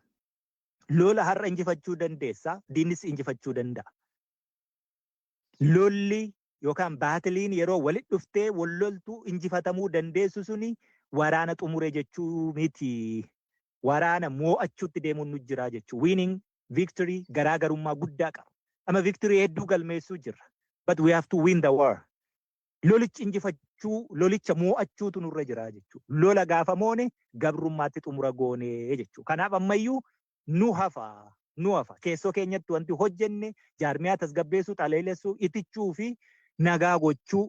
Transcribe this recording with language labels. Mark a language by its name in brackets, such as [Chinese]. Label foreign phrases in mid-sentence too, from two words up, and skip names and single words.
[Oromo] Lola har'a injifachuu dandeessa, diinnis injifachuu danda'a. Lolli yookaan baatiliin yeroo walitti dhuftee walloltuu injifatamuu dandeessu suni waraana xumure jechuu miti. Waraana moo'achuutti deemuun nu jira jechuudha. [English] Winning victory [Oromo] garaagarummaa guddaa qaba. Amma victory hedduu galmeessuu jirra. [English] But we have to win the war. [Oromo] Lolicha injifachuu, lolicha moo'achuutu nurra jira jechuudha. Lola gaafa moone gabrummaatti xumura goonee jechuudha. Kanaaf ammayyuu nu hafa. Keessoo keenyatti wanti hojjenne jaarmiyaa tasgabbeessuu, xaleelessuu, itichuu fi nagaa gochuu.